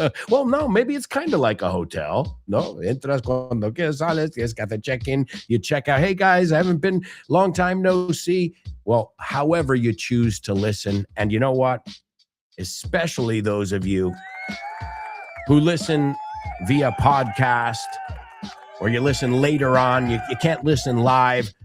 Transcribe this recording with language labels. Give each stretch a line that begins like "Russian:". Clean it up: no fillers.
English: Well, no, maybe it's kind of like a hotel.
Spanish: No, entras cuando quieres, sales, tienes que hacer check-in,
English: you check out. Hey, guys, I haven't been, long time no see. Well, however you choose to listen. And you know what? Especially those of you who listen via podcast or you listen later on, you can't listen live.